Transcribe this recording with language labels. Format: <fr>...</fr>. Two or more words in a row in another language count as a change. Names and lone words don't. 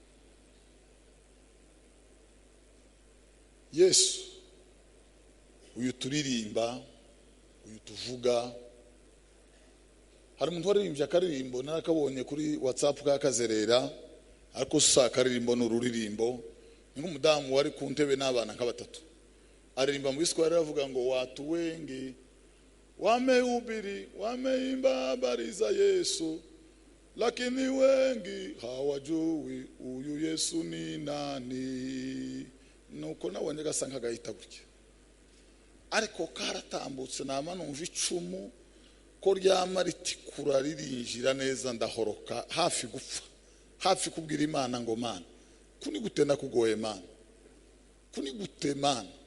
<rw>Yesu uyu turirimba, uyu tuvuga, hari umuntu waririmbye akaririmbo narakabonye kuri WhatsApp kakazerera, ariko sa akaririmbo n'ururirimbo nk'umudamu wari ku ntebe n'abana nk'abatatu, aririmba mu Giswahili aravuga ngo</rw> <sw>watu wengi wamehubiri wameimba habari za Yesu, lakini wengi hawajui uyu Yesu ni nani.</sw> <rw>Nuko nabonye gasanga gahita gutya, ariko karatambutse nama numva icumu ko ryama ritikura ririnjira neza, ndahoroka hafi gupfa, hafi kubwira Imana ngo Mana kuni gute nakugoye Mana, kuni gute Mana.</rw>